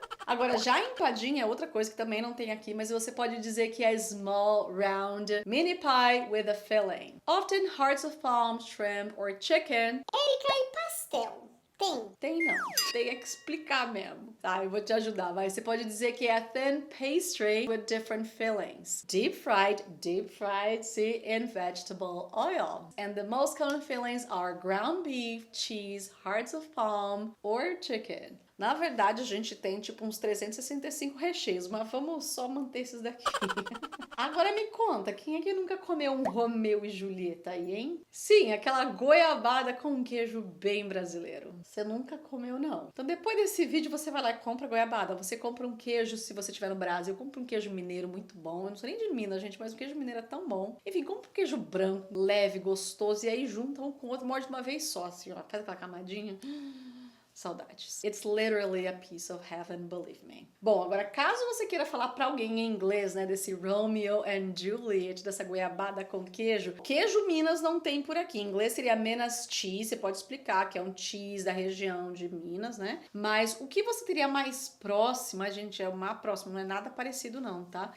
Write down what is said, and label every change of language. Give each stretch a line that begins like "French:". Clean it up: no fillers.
Portuguese: Agora, já empadinha é outra coisa que também não tem aqui, mas você pode dizer que é
English: small, round, mini pie with a filling. Often hearts of palm, shrimp or chicken.
Portuguese: Érica, e pastel? Tem? Tem não. Tem que explicar mesmo. Tá, eu vou te ajudar. Vai. Você pode dizer que é
English: thin pastry with different fillings. Deep fried, see, in vegetable oil. And the most common fillings are ground beef, cheese, hearts of palm or chicken.
Portuguese: Na verdade, a gente tem tipo uns 365 recheios, mas vamos só manter esses daqui. Agora me conta, quem é que nunca comeu um Romeu e Julieta aí, hein? Sim, aquela goiabada com um queijo bem brasileiro. Você nunca comeu, não. Então depois desse vídeo você vai lá e compra goiabada. Você compra um queijo, se você estiver no Brasil, compra um queijo mineiro muito bom. Eu não sou nem de Minas, gente, mas o queijo mineiro é tão bom. Enfim, compra um queijo branco, leve, gostoso, e aí junta um com o outro, morde de uma vez só, assim, ó. Faz aquela camadinha. Saudades.
English: It's literally a piece of heaven, believe me.
Portuguese: Bom, agora caso você queira falar pra alguém em inglês, né, desse Romeo and Juliet, dessa goiabada com queijo, queijo Minas não tem por aqui. Em inglês seria Minas cheese, você pode explicar que é um cheese da região de Minas, né? Mas o que você teria mais próximo, a gente é o mais próximo, não é nada parecido não, tá?